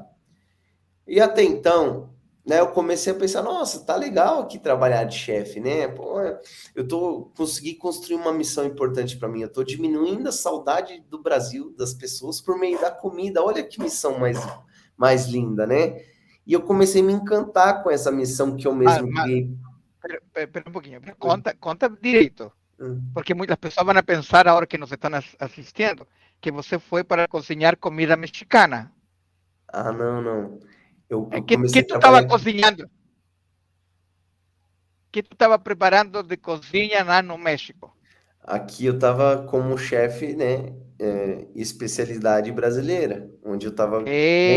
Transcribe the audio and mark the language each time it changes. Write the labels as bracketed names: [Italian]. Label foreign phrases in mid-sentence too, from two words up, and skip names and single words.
[Portuguese] E até então, né, eu comecei a pensar, nossa, tá legal aqui trabalhar de chefe, né? Pô, consegui construir uma missão importante para mim. Eu tô diminuindo a saudade do Brasil, das pessoas por meio da comida. Olha que missão mais linda, né? E eu comecei a me encantar com essa missão que eu Mas, mesmo criei. [Spanish] pero un poquito, [Portuguese] conta direito, Hum. [Spanish] porque muchas personas van a pensar ahora que nos están asistiendo que [Portuguese] você foi para cozinhar comida mexicana. Ah, não, não. Eu Que comecei a tu estava trabalhar. cozinhando? Que tu estava preparando de cozinha lá no México? Aqui eu estava como chefe, né? Especialidade brasileira, onde eu estava, né,